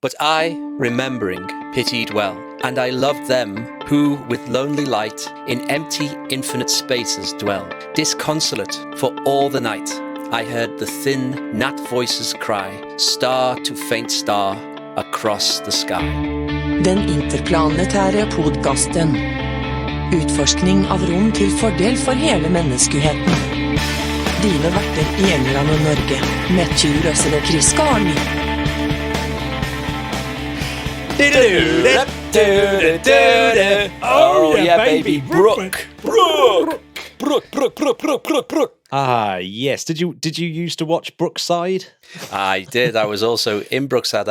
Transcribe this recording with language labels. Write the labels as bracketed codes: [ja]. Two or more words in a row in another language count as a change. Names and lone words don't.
[en] But I, remembering, pitied well, and I loved them who with lonely light in empty infinite spaces dwell. Disconsolate for all the night, I heard the thin gnat voices cry, star to faint star across the sky. [no] Den interplanetære podcasten. Utforskning av rom til fordel for hele menneskeheten. Dine verter i England og Norge, Matthew Russell og Chris Carney. [en] Oh yeah, baby, Brooke. Ah, yes. Did you used to watch Brookside? I did. I was also in Brookside.